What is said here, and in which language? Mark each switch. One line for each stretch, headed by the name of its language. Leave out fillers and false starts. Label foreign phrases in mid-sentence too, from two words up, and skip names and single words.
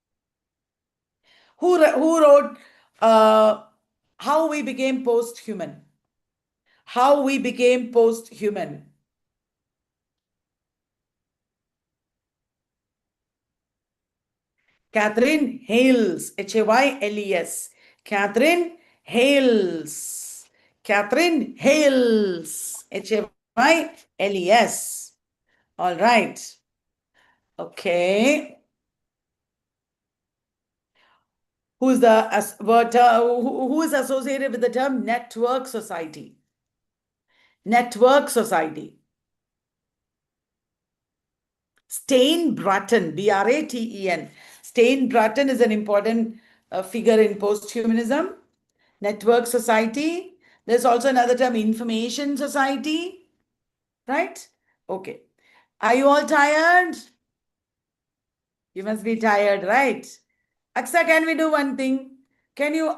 English: Who wrote How We Became Post-Human? How We Became Post-Human. Catherine Hales. Hayles. Catherine Hales. Catherine Hales. Hayles. All right. Okay. Who is associated with the term network society? Network society. Stein-Bratton, B-R-A-T-E-N. Stein-Bratton is an important figure in post-humanism. Network society. There's also another term, information society. Right? Okay. Are you all tired? You must be tired, right? Aksa, can we do one thing? Can you?